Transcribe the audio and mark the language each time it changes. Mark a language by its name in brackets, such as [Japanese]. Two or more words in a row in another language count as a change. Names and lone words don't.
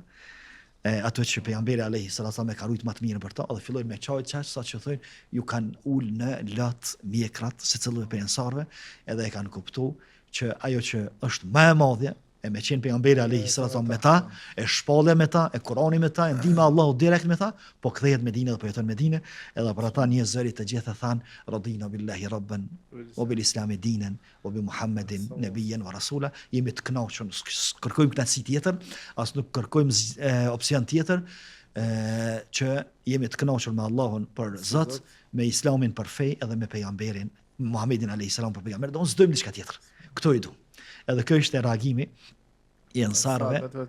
[Albanian] Ato që pejgamberi [Arabic] عليه الصلاة والسلام [Albanian] e ka rujt më të mirë për to, dhe fillojnë me çajt çash sa që thonë ju kanë ul në lot mjekrat secili prej ansarëve, edhe e kanë kuptuar që ajo që është më e madhe e me qenë pejgamberi [Arabic] عليه الصلاة والسلام [Albanian] me ta, e shpallë me ta, e Kurani me ta, e ndihma Allahu direkt me ta, po kthehet në Medinë dhe po jeton në Medinë, edhe për ata një zëri të gjithë thanë [Arabic] رضينا بالله ربا وبالإسلام دينا وبمحمد نبيا ورسولا. [Albanian] Jemi të kënaqur, kërkojmë kënaqësi tjetër, as nuk kërkojmë opsion tjetër, që jemi të kënaqur me Allahun për Zot, me Islamin për fe edhe me pejgamberin Muhammedin [Arabic] عليه السلام [Albanian] për pejgamber. Do s'dojmë diçka tjetër. Këto i du. Edhe kjo ishte reagimi i ansarëve.